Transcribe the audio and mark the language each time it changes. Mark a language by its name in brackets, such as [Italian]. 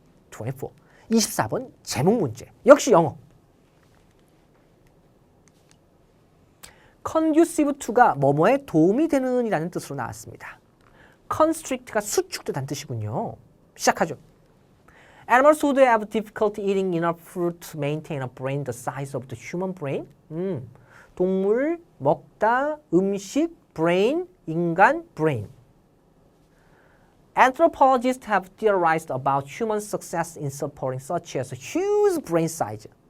[Korean] 24. 24번 제목 문제. 역시 영어. conducive to가 뭐뭐에 도움이 되는 이라는 뜻으로 나왔습니다. constrict가 수축되다는 뜻이군요. 시작하죠. [English] Animals would have difficulty eating enough fruit to maintain a brain the size of the human brain. [Korean] 동물 먹다 음식 brain 인간 brain. [English] Anthropologists have theorized about human success in supporting such as a huge brain size.